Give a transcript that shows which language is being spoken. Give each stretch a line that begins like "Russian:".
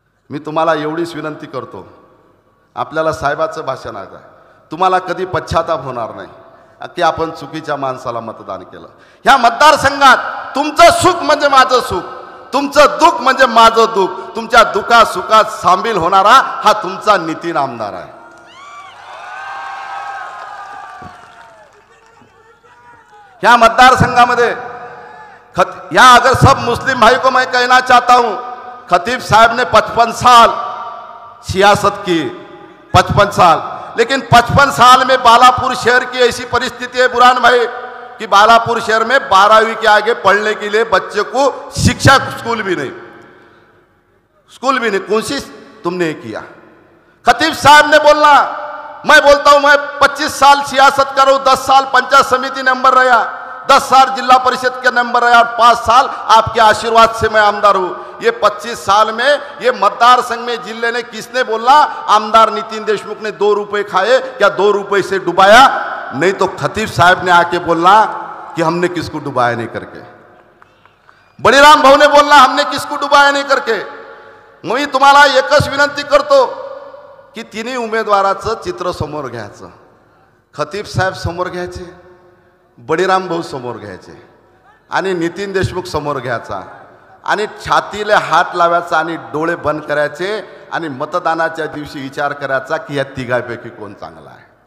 Marathi: मी तुम्हाला एवढीच विनंती करतो, आपल्याला साहेबाचं भाषण आहे, तुम्हाला कधी पश्चाताप होणार नाही की आपण चुकीच्या माणसाला मतदान केलं. ह्या मतदारसंघात तुमचं सुख म्हणजे माझं सुख, तुमचं दुःख म्हणजे माझं दुःख, तुमच्या दुःखात सुखात सामील होणारा हा तुमचा नितीन आमदार आहे. ह्या मतदारसंघामध्ये
Hindi: या अगर सब मुस्लिम भाई को मैं कहना चाहता हूं, खतीब साहब ने 55 साल सियासत की, 55 साल, लेकिन 55 साल में बालापुर शहर की ऐसी परिस्थिति है बुरहान भाई कि बालापुर शहर में 12वीं के आगे पढ़ने के लिए बच्चे को शिक्षा स्कूल भी नहीं, कोशिश तुमने किया. खतीब साहब ने बोलना, मैं बोलता हूं मैं 25 साल सियासत करूं, 10 साल पंचायत समिति नंबर रहा, 10 साल जिला परिषद के नंबर रहा और 5 साल आपके आशीर्वाद से मैं आमदार हूं. ये 25 साल में ये मतदार संघ में जिले ने किसने बोला? आमदार नितीन देशमुख ने 2 रुपए खाए, क्या 2 रुपए से डुबाया? नहीं तो खतीब साहब ने आके बोलना कि हमने किसको डुबाया नहीं करके. बळीराम भाऊ ने बोलना हमने किसको डुबाया नहीं करके.
Marathi: मी तुम्हाला एकच विनंती करतो, की तिन्ही उमेदवाराचं चित्र समोर घ्यायचं. खतीब साहेब समोर घ्यायचे, बळीराम भाऊ समोर घ्यायचे आणि नितीन देशमुख समोर घ्यायचा आणि छातीला हात लावायचा आणि डोळे बंद करायचे आणि मतदानाच्या दिवशी विचार करायचा की या तिघांपैकी कोण चांगला आहे.